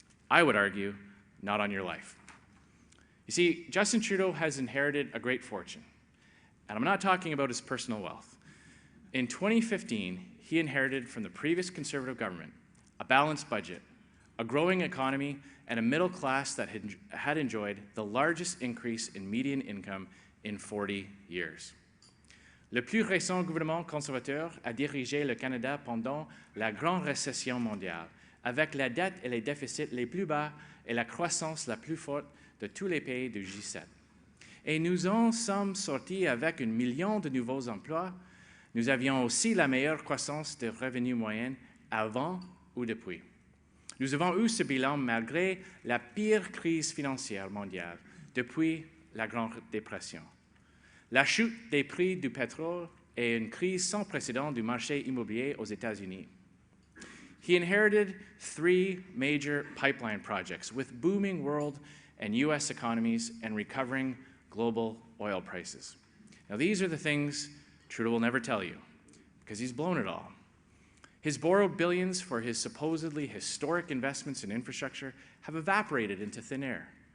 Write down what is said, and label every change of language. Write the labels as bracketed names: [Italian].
[English] I would argue, not on your life. You see, Justin Trudeau has inherited a great fortune, and I'm not talking about his personal wealth. In 2015, he inherited from the previous Conservative government a balanced budget, a growing economy, and a middle class that had enjoyed the largest increase in median income in 40 years. [French] Le plus récent gouvernement conservateur a dirigé le Canada pendant la grande récession mondiale, avec la dette et les déficits les plus bas et la croissance la plus forte de tous les pays du G7. Et nous en sommes sortis avec 1 million de nouveaux emplois. Nous avions aussi la meilleure croissance de revenus moyens avant ou depuis. Nous avons eu ce bilan malgré la pire crise financière mondiale depuis la Grande Dépression. La chute des prix du pétrole et une crise sans précédent du marché immobilier aux États-Unis. [English] He inherited 3 major pipeline projects with booming world and U.S. economies and recovering global oil prices. Now, these are the things Trudeau will never tell you, because he's blown it all. His borrowed billions for his supposedly historic investments in infrastructure have evaporated into thin air.